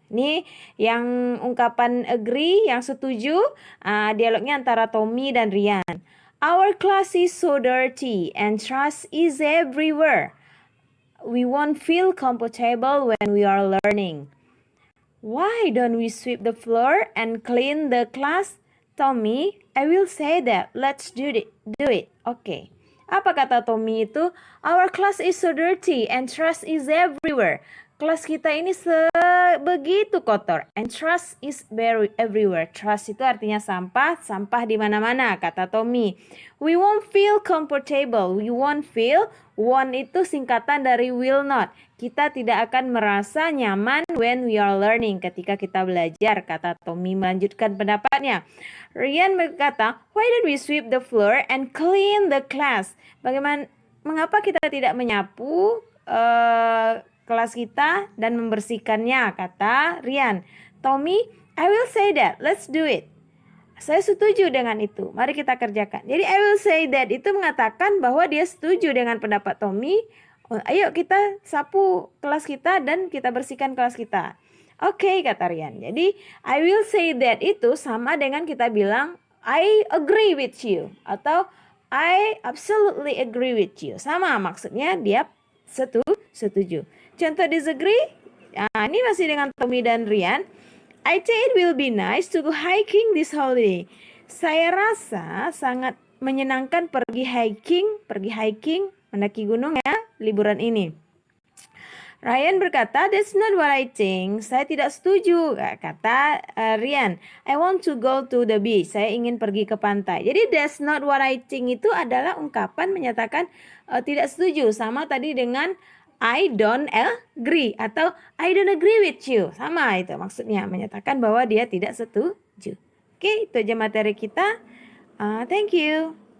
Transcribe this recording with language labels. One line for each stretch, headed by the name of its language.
Indonesian: Ini yang ungkapan agree, yang setuju, dialognya antara Tommy dan Rian.
English: Our class is so dirty and trash is everywhere. We won't feel comfortable when we are learning. Why don't we sweep the floor and clean the class? Tommy, I will say that. Let's do it. Okay.
Indonesian: Apa kata Tommy itu?
English: Our class is so dirty and trash is everywhere.
Indonesian: Kelas kita ini begitu kotor,
English: and trash is very everywhere.
Indonesian: Trash itu artinya sampah, sampah di mana-mana, kata Tommy.
English: We won't feel comfortable. We won't feel, won't
Indonesian: itu singkatan dari
English: will not.
Indonesian: Kita tidak akan merasa nyaman
English: when we are learning,
Indonesian: ketika kita belajar, kata Tommy melanjutkan pendapatnya.
English: Rian
Indonesian: berkata,
English: why don't we sweep the floor and clean the class?
Indonesian: Mengapa kita tidak menyapu kelas kita dan membersihkannya, kata Rian. Tommy,
English: I will say that. Let's do it.
Indonesian: Saya setuju dengan itu. Mari kita kerjakan. Jadi
English: I will say that
Indonesian: itu mengatakan bahwa dia setuju dengan pendapat Tommy. Ayo kita sapu kelas kita dan kita bersihkan kelas kita. Oke, kata Rian. Jadi
English: I will say that
Indonesian: itu sama dengan kita bilang
English: I agree with you
Indonesian: atau
English: I absolutely agree with you.
Indonesian: Sama maksudnya, dia setuju. Contoh disagree, ini masih dengan Tommy dan Rian.
English: I think it will be nice to go hiking this holiday.
Indonesian: Saya rasa sangat menyenangkan pergi hiking, mendaki gunung ya, liburan ini.
English: Ryan
Indonesian: berkata,
English: that's not what I think.
Indonesian: Saya tidak setuju, kata Rian.
English: I want to go to the beach.
Indonesian: Saya ingin pergi ke pantai. Jadi
English: that's not what I think
Indonesian: itu adalah ungkapan menyatakan tidak setuju. Sama tadi dengan
English: I don't agree
Indonesian: atau
English: I don't agree with you.
Indonesian: Sama itu maksudnya, menyatakan bahwa dia tidak setuju. Oke, itu aja materi kita. Thank you.